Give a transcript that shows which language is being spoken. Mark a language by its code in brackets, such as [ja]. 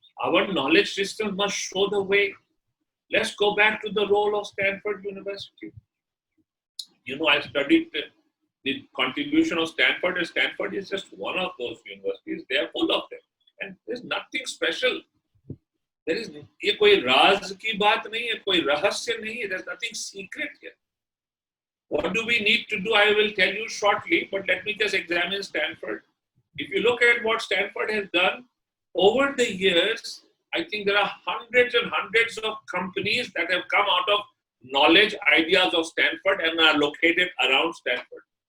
[en] Our knowledge system must show the way. Let's go back to the role of Stanford University. You know, I studied the contribution of Stanford, and Stanford is just one of those universities. They are full of them. And there's nothing special. There is [hi] ये कोई राज की बात नहीं है, कोई रहस्य नहीं है. [en] There's nothing secret here. What do we need to do? I will tell you shortly, but let me just examine Stanford. If you look at what Stanford has done, over the years, I think there are hundreds and hundreds of companies that have come out of knowledge ideas of Stanford and are located around Stanford.